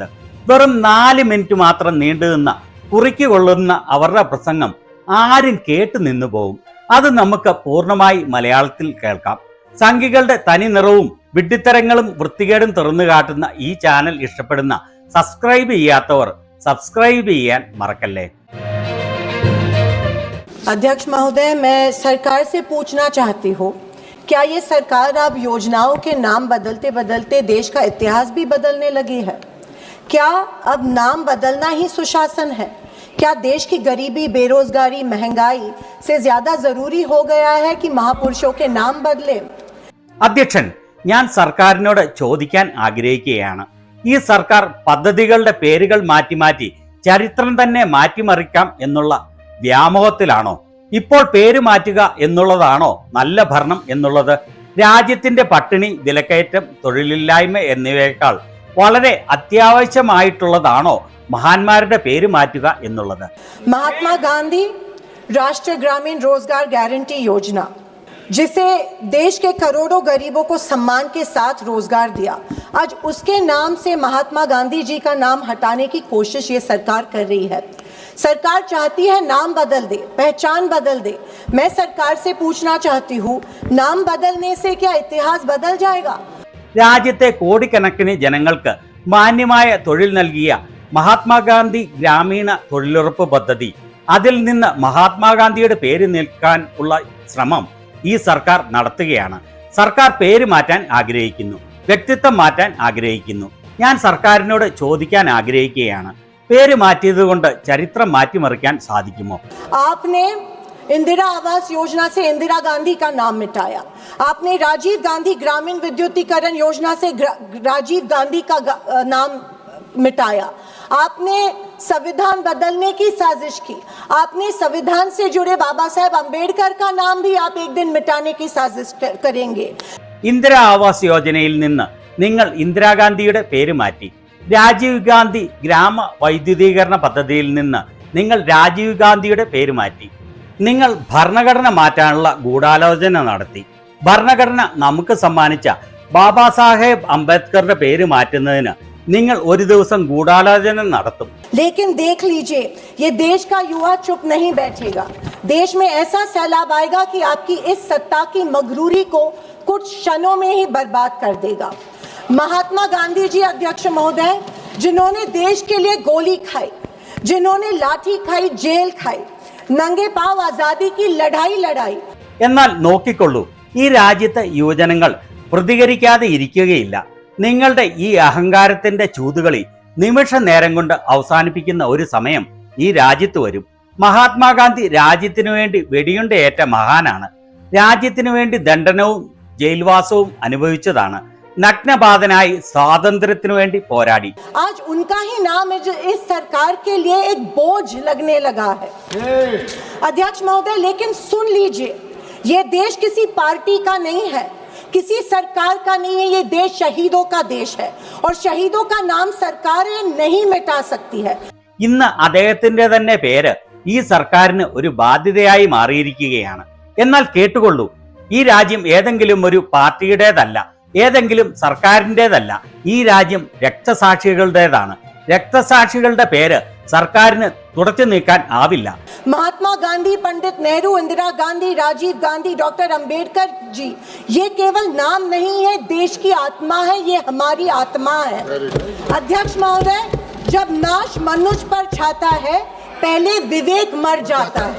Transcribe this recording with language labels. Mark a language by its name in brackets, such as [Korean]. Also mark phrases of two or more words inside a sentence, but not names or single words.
[Malayalam] വെറും 4 മിനിറ്റ് മാത്രം നീണ്ടുനിന്ന കുറിക്ക് കൊള്ളുന്ന അവരുടെ പ്രസംഗം ആരും കേട്ടു നിന്നു പോകും. അത് നമുക്ക് പൂർണ്ണമായി മലയാളത്തിൽ കേൾക്കാം. സംഘികളുടെ തനിനിറവും വിഡ്ഢിത്തരങ്ങളും വൃത്തികേടും തുറന്നു കാട്ടുന്ന ഈ ചാനൽ ഇഷ്ടപ്പെടുന്ന സബ്സ്ക്രൈബ് ചെയ്യാത്തവർ സബ്സ്ക്രൈബ് ചെയ്യാൻ മറക്കല്ലേ. [Hindi] अध्यक्ष महोदय, मैं सरकार से पूछना चाहती हूँ, क्या ये सरकार अब योजनाओं के नाम बदलते बदलते देश का इतिहास भी बदलने लगी है? क्या अब नाम बदलना ही सुशासन है? क्या देश की गरीबी, बेरोजगारी, महंगाई से ज्यादा जरूरी हो गया है कि महापुरुषों के नाम बदले? [Malayalam] അധ്യക്ഷൻ, ഞാൻ സർക്കാരിനോട് ചോദിക്കാൻ ആഗ്രഹിക്കുകയാണ്. ഈ സർക്കാർ പദ്ധതികളുടെ പേരുകൾ മാറ്റി ചരിത്രം തന്നെ മാറ്റിമറിക്കാം എന്നുള്ള വ്യാമോഹത്തിലാണോ? ഇപ്പോൾ പേര് മാറ്റുക എന്നുള്ളതാണോ നല്ല ഭരണം എന്നുള്ളത്? രാജ്യത്തിന്റെ പട്ടിണി, വിലക്കയറ്റം, തൊഴിലില്ലായ്മ എന്നിവയേക്കാൾ വളരെ അത്യാവശ്യമായിട്ടുള്ളതാണോ മഹാന്മാരുടെ പേര് माറ്റുക എന്നുള്ളത്? [Hindi] महात्मा गांधी राष्ट्रीय ग्रामीण रोजगार गारंटी योजना, जिसे देश के करोड़ों गरीबों को सम्मान के साथ रोजगार दिया, आज उसके नाम से महात्मा गांधी जी का नाम हटाने की कोशिश ये सरकार कर रही है. सरकार चाहती है नाम बदल दे, पहचान बदल दे. मैं सरकार से पूछना चाहती हूँ, नाम बदलने से क्या इतिहास बदल जाएगा? [Malayalam] രാജ്യത്തെ കോടിക്കണക്കിന് ജനങ്ങൾക്ക് മാന്യമായ തൊഴിൽ നൽകിയ മഹാത്മാഗാന്ധി ഗ്രാമീണ തൊഴിലുറപ്പ് പദ്ധതി, അതിൽ നിന്ന് മഹാത്മാഗാന്ധിയുടെ പേര് നിൽക്കാൻ ഉള്ള ശ്രമം ഈ സർക്കാർ നടത്തുകയാണ്. സർക്കാർ പേര് മാറ്റാൻ ആഗ്രഹിക്കുന്നു, വ്യക്തിത്വം മാറ്റാൻ ആഗ്രഹിക്കുന്നു. ഞാൻ സർക്കാരിനോട് ചോദിക്കാൻ ആഗ്രഹിക്കുകയാണ്, പേര് മാറ്റിയത് കൊണ്ട് ചരിത്രം മാറ്റിമറിക്കാൻ സാധിക്കുമോ? [Hindi] आपने इंदिरा आवास योजना से इंदिरा गांधी का नाम मिटाया. आपने राजीव गांधी ग्रामीण विद्युतीकरण योजना से राजीव गांधी का नाम मिटाया. आपने संविधान बदलने की साजिश की. आपने संविधान से जुड़े बाबा साहेब अम्बेडकर का नाम भी आप एक दिन मिटाने की साजिश करेंगे. [Malayalam] इंदिरा आवास योजനയിൽ നിന്ന് നിങ്ങൾ ഇന്ദിരാഗാന്ധിയുടെ പേര് മാറ്റി. രാജീവ് ഗാന്ധി ഗ്രാമ വൈദ്യുതീകരണ പദ്ധതിയിൽ നിന്ന് നിങ്ങൾ രാജീവ് ഗാന്ധിയുടെ പേര് മാറ്റി. നിങ്ങൾ ഭരണഘടന മാറ്റാനുള്ള ഗൂഢാലോചന നടത്തി. ഭരണഘടന നമുക്ക് സമ്മാനിച്ച ബാബാ സാഹേബ് അംബേദ്കറുടെ പേര് മാറ്റുന്നതിന് നിങ്ങൾ ഒരു ദിവസം ഗൂഢാലോചന നടത്തും. [Hindi] लेकिन देख लीजिए, ये देश का युवा चुप नहीं बैठेगा. देश में ऐसा सैलाब आएगा कि आपकी इस सत्ता की मगरूरी को कुछ क्षणों में ही बर्बाद कर देगा. महात्मा गांधी जी अध्यक्ष महोदय, जिन्होंने देश के लिए गोली खाई, जिन्होंने लाठी खाई, जेल खाई, नंगे पाव आजादी की लड़ाई लड़ाई. [Malayalam] എന്നാൽ നോക്കിക്കൊള്ളൂ, ഈ രാജ്യത്തെ യുവജനങ്ങൾ പ്രതികരിക്കാതെ ഇരിക്കുകയില്ല. നിങ്ങളുടെ ഈ അഹങ്കാരത്തിന്റെ ചൂതുകളി നിമിഷ നേരം കൊണ്ട് അവസാനിപ്പിക്കുന്ന ഒരു സമയം ഈ രാജ്യത്ത് വരും. മഹാത്മാഗാന്ധി രാജ്യത്തിനു വേണ്ടി വെടിയുണ്ടയേറ്റ മഹാനാണ്. രാജ്യത്തിനു വേണ്ടി ദണ്ഡനവും ജയിൽവാസവും അനുഭവിച്ചതാണ്. നഗ്നപാതനായി സ്വാതന്ത്ര്യത്തിനു വേണ്ടി പോരാടി. [Hindi] आज उनका ही नाम इस सरकार के लिए एक बोझ लगने लगा है. अध्यक्ष महोदय, लेकिन सुन लीजिए, ये देश किसी पार्टी का नहीं है, किसी सरकार का नहीं है. ये देश शहीदों का देश है और शहीदों का नाम सरकारें नहीं मिटा सकती है. [Malayalam] ഇന്ന് അദ്ദേഹത്തിന്റെ തന്നെ പേര് ഈ സർക്കാരിന് ഒരു ബാധ്യതയായി മാറിയിരിക്കുകയാണ്. എന്നാൽ കേട്ടുകൊള്ളൂ, ഈ രാജ്യം ഏതെങ്കിലും ഒരു പാർട്ടിയുടേതല്ല, ഏതെങ്കിലും സർക്കാരിൻ്റെതല്ല. ഈ രാജ്യം രക്തസാക്ഷികളുടേതാണ്. രക്തസാക്ഷികളുടെ പേര് സർക്കാരിന് തുടച്ചു നീക്കാൻ ആവില്ല. [Hindi] महात्मा गांधी, पंडित नेहरू, इंदिरा गांधी, राजीव गांधी, डॉक्टर अंबेडकर जी, ये केवल नाम नहीं है, देश की आत्मा है. ये हमारी आत्मा है. अध्यक्ष महोदय, जब नाश मनुष्य पर छाता है, पहले विवेक मर जाता है.